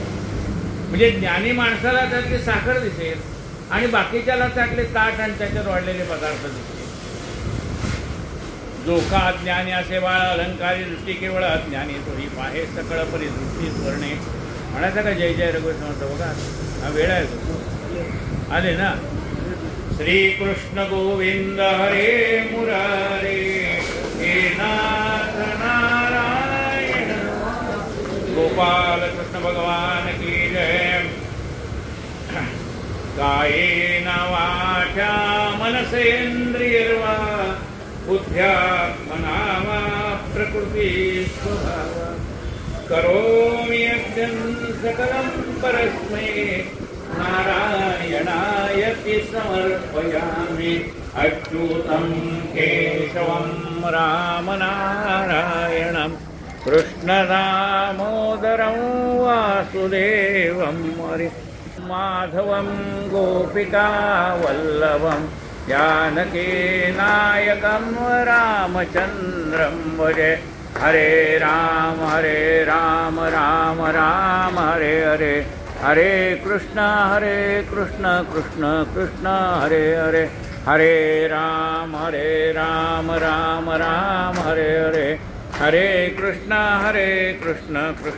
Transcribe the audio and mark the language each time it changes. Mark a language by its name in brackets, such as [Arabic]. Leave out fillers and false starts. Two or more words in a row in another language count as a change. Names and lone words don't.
[Marathi] म्हणजे ज्ञानी माणसाला त्यातली साखर दिसेल आणि बाकीच्याला त्यातले ताट आणि त्याच्यात वाढलेले पदार्थ दिसतील. जो का अज्ञानी असे बाळ, अलंकारी दृष्टी केवळ, अज्ञानी तोही पाहे सकळ परी दृष्टी स्वर्णे. म्हणायचं का जय जय रघुवीर समर्थ. बघा हा वेळ आहे तो आले ना. [Sanskrit] श्रीकृष्ण गोविंद हरे मुरारे, हे नाथ नारायण. [Hindi] गोपाल कृष्ण भगवान की जय. [Sanskrit] कायेन वाचा मनसेंद्रियर्वा, बुद्ध्यात्मना वा प्रकृती स्वभाव. करोमि यज्ञं सकलं परस्मै, नारायणायति समर्पयामि. अच्युतं केशवं रामनारायणं, कृष्णदामोदरं वासुदेवं हरि. माधवं गोपिकावल्लभं, जानकीनायकं रामचन्द्रं भजे. हरे राम राम राम हरे हरे, हरे कृष्ण कृष्ण कृष्ण हरे हरे. हरे राम राम राम हरे हरे, हरे कृष्ण कृष्ण.